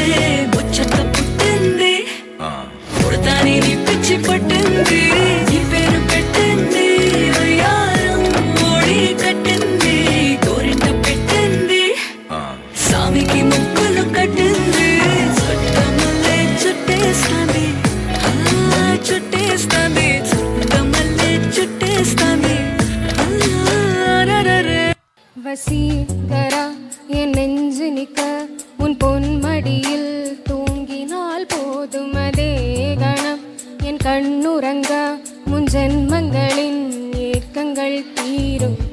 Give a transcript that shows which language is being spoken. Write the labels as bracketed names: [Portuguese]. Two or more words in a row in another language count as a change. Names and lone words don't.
[Telugu] ముచ్చట పుట్టింది పుడతాని నీ పిచ్చి పట్టింది నీ పేరు పెట్టింది వయ్యారం ఓడి కట్టింది గోరింట పెట్టింది సామికి ముక్కులు కట్టింది చుట్టమల్లే చుట్టేస్తాంది చుట్టేస్తాంది చుట్టమల్లే చుట్టేస్తాంది [Tamil] வசீகரா என் நெஞ்சு நிக்க உன் பொன்மடியில் தூங்கினால் போதும் அதே கணம் என் கண்ணுறங்க முன் ஜென்மங்களின் ஏக்கங்கள் தீரும்